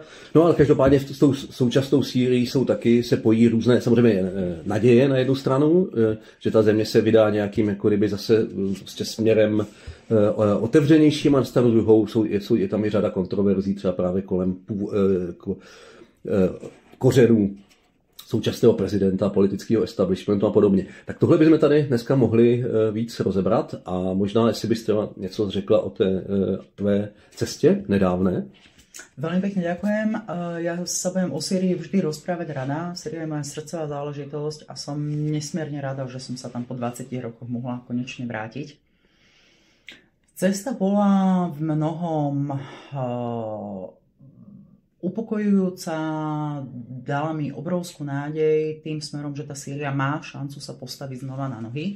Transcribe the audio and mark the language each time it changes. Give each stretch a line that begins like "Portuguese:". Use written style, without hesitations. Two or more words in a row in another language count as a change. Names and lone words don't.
Czech: No ale každopádně s tou současnou Sýrií se pojí různé samozřejmě naděje na jednu stranu, že ta země se vydá nějakým jako kdyby zase prostě směrem otevřenějším, a na stranu druhou je tam i řada kontroverzí třeba právě kolem kořenů současného prezidenta, politického establishmentu a podobně. Tak tohle bychom tady dneska mohli víc rozebrat a možná, jestli byste něco řekla o té tvé cestě nedávné.
Slovak: Veľmi pekne ďakujem. Ja sa budem o Sýrii vždy rozprávať rada. Sýria je moja srdcová záležitosť a som nesmierne rada, že som sa tam po 20 rokoch mohla konečne vrátiť. Cesta bola v mnohom upokojujúca, dala mi obrovskú nádej tým smerom, že tá Sýria má šancu sa postaviť znova na nohy.